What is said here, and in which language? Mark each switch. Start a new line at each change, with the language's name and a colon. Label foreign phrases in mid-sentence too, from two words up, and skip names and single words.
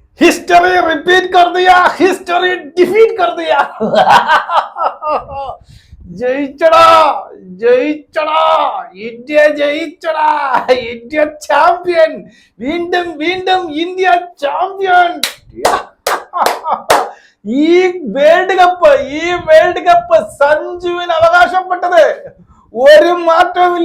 English: history repeat
Hindi: कर दिया,
English: history defeat
Hindi: कर दिया.
Malayalam: ജയിച്ചടാ ജയിച്ചടാ ഇന്ത്യ ജയിച്ചടാ ഇന്ത്യ ചാമ്പ്യൻ വീണ്ടും വീണ്ടും ഇന്ത്യ ചാമ്പ്യൻ. ഈ വേൾഡ് കപ്പ് സഞ്ജുവിന് അവകാശപ്പെട്ടത് ഒരു മാറ്റവുമില്ല.